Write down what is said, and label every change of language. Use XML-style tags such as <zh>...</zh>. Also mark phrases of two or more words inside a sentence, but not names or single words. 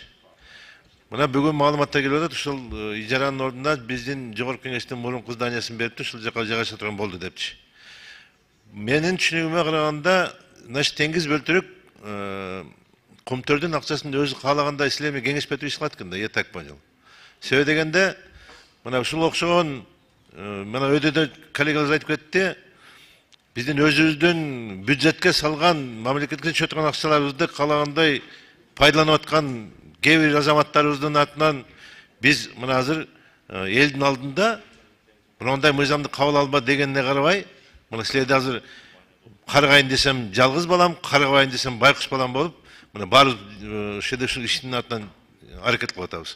<ky>Мына бүгүн маалыматтар келип атат, ушул ижаранын ордуна биздин жогорку кеңештин мурунку зданиясын бериптир, ушул жака жайгаша турган болду депчи. Менин түшүнүгүмө караганда, значит теңиз бөлтүрөк Кумтөрдүн акчасын өзү каалагандай силерме кеңешпетип иш кылат экен да,</ky> <ru>я так понял.</ru> <ky>Себеби дегенде, мына ушул окшогон мына өйдөдө коллегалар айтып кетти, биздин өзүбүздүн бюджетке салган, мамлекетке түшө турган акчаларыбызды каалагандай пайдаланып аткан кээ бир азаматтарыбыздын атынан биз мына азыр элдин алдында мындай мыйзамды кабыл алба дегенине карабай, мына силерди азыр каргайын десем жалгыз балам, каргабайын десем байкуш балам болуп, мына баарыбыз ушул иштин артынан аракет кылып атабыз.</ky>